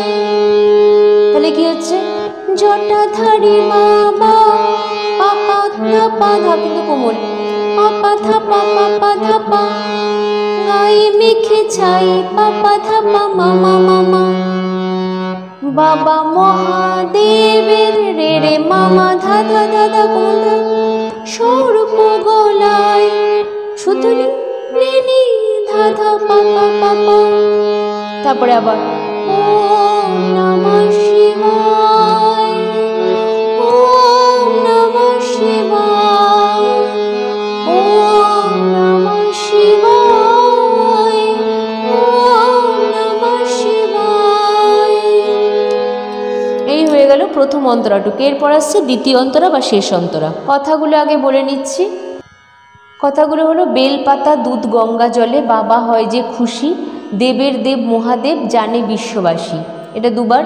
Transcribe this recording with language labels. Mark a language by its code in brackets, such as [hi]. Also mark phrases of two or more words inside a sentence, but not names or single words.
[bn] তাহলে কি হচ্ছে, জটাধারী বাবা, পাপা ধাপা, ধা কিন্তু কোমল, পাপা ধাপা পাপা ধাপা, গায়ে মেখে ছাই, পাপা ধাপা মামা মামা, বাবা মহাদেবের রে রে মামা, ধা ধা ধা ধা কোমল ধা, সর্প গলায়, শুধু নি নি ধা ধা পা পা পা পা। [sa] তারপরে আবার ওম নমঃ শিবায়, ওম নমঃ শিবায়, ওম নমঃ শিবায়, ওম নমঃ শিবায়। [bn] এই হয়ে গেল প্রথম অন্তরাটুকু। এরপর আসছে দ্বিতীয় অন্তরা বা শেষ অন্তরা। কথাগুলো আগে বলে নিচ্ছি। কথাগুলো হলো, বেলপাতা দুধ গঙ্গা জলে বাবা হয় যে খুশি, দেবের দেব মহাদেব জানে বিশ্ববাসী, এটা দুবার।